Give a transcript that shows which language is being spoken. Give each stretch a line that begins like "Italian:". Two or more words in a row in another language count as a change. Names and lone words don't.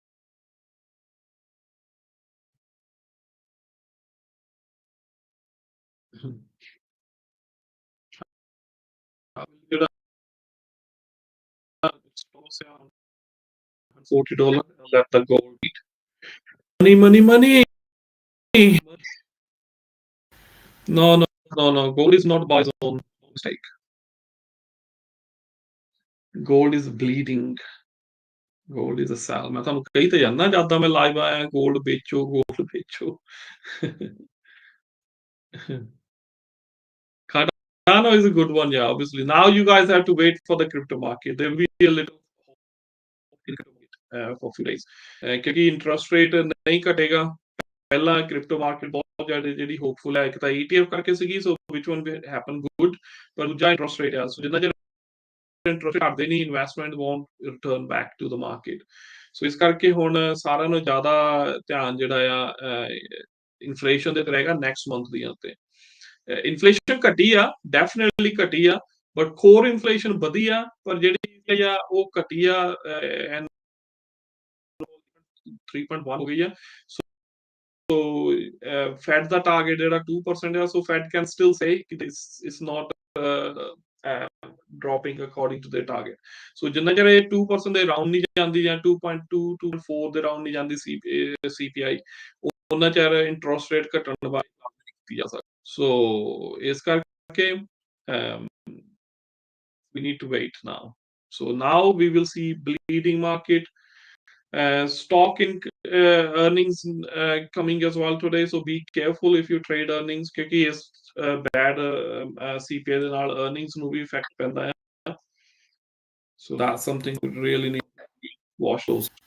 English: $40. Let the gold eat. Money, money, money. No, no, no, no. Gold is not buy zone. Mistake. Gold is bleeding. Gold is a sell.
Punjabi: मैं ਤੁਹਾਨੂੰ ਕਹੀ ਤਾਂ ਜਾਂਦਾ ਜਦ ਮੈਂ ਲਾਈਵ ਆਇਆ gold ਵੇਚੋ gold ਵੇਚੋ.
English: Cardano is a good one, yeah. Obviously, now you guys have to wait for the crypto market. There will be a little for few days.
Hindi: क्योंकि
English: interest rate
Hindi: नहीं घटेगा.
Punjabi: ਪਹਿਲਾਂ
English: crypto market
Punjabi: ਬਹੁਤ ਜ਼ਿਆਦਾ ਜਿਹੜੀ ਹੋਪਫੁਲ ਹੈ, ਇੱਕ ਤਾਂ ETF ਕਰਕੇ ਸੀਗੀ,
English: so which one will happen good,
Punjabi: ਪਰ ਦੂਜਾ
English: interest rate
Punjabi: ਆ, ਸੋ ਜਿੰਨਾ ਚਿਰ ਇੰਟਰਸਟ ਘਟਦੇ ਨਹੀਂ,
English: investment won't return back to the market.
Punjabi: ਸੋ ਇਸ ਕਰਕੇ ਹੁਣ ਸਾਰਿਆਂ ਨੂੰ ਜ਼ਿਆਦਾ ਧਿਆਨ ਜਿਹੜਾ ਆ ਇਨਫਲੇਸ਼ਨ ਦੇ ਤੇ ਰਹੇਗਾ
English: next month
Punjabi: ਦੀਆਂ ਉੱਤੇ. ਇਨਫਲੇਸ਼ਨ ਘਟੀ ਆ, ਡੈਫੀਨਿਟਲੀ ਘਟੀ ਆ,
English: but core inflation
Punjabi: ਵਧੀ ਆ, ਪਰ ਜਿਹੜੀ ਆ ਉਹ ਘਟੀ ਆ, 3.1 ਹੋ ਗਈ ਆ.
English: So Fed the target
Punjabi: ਜਿਹੜਾ 2% ਹੈ,
English: so Fed can still say it is not dropping according to their target.
Punjabi: So ਜਿੰਨਾ ਚਿਰ ਇਹ 2% ਦੇ ਰਾਉਂਡ ਨਹੀਂ ਜਾਂਦੀ ਜਾਂ 2.2 2.4 ਦੇ ਰਾਉਂਡ ਨਹੀਂ ਜਾਂਦੀ CPI, ਉਹਨਾਂ ਚਿਰ ਇੰਟਰਸਟ ਰੇਟ ਘਟਣ ਬਾਰੇ ਗੱਲ ਨਹੀਂ ਕੀਤੀ ਜਾ ਸਕਦੀ.
English: So
Punjabi: ਇਸ ਕਰਕੇ
English: we need to wait now. So now we will see bleeding market. Stock in earnings coming as well today, so be careful if you trade earnings,
Punjabi: ਕਿਉਂਕਿ ਇਸ bad CPI ਦੇ ਨਾਲ earnings ਨੂੰ ਵੀ effect ਪੈਂਦਾ ਹੈ.
English: So that's something we really need to watch those.